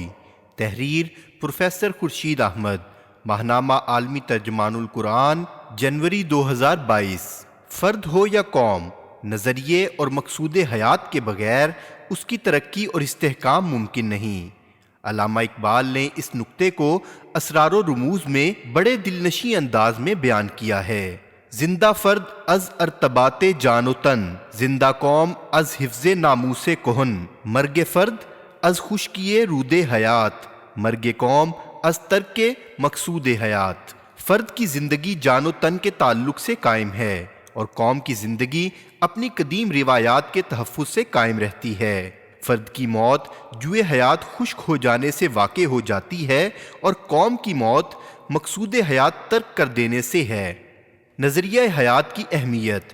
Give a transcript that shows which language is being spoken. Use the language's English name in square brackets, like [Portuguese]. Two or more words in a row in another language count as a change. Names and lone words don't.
[Urdu] تحریر: پروفیسر خورشید احمد۔ ماہنامہ عالمی ترجمان القرآن، جنوری 2022۔ فرد ہو یا قوم، نظریے اور مقصود حیات کے بغیر اس کی ترقی اور استحکام ممکن نہیں۔ علامہ اقبال نے اس نکتے کو اسرار و رموز میں بڑے دلنشیں انداز میں بیان کیا ہے۔ [Persian] زندہ فرد از ارتباط جان و تن، زندہ قوم از حفظ ناموس کہن، مرگ فرد از خشکی رود حیات، مرگ قوم از ترک مقصود حیات۔ [Urdu] فرد کی زندگی جان و تن کے تعلق سے قائم ہے اور قوم کی زندگی اپنی قدیم روایات کے تحفظ سے قائم رہتی ہے۔ فرد کی موت جوئے حیات خشک ہو جانے سے واقع ہو جاتی ہے اور قوم کی موت مقصود حیات ترک کر دینے سے ہے۔ نظریہ حیات کی اہمیت۔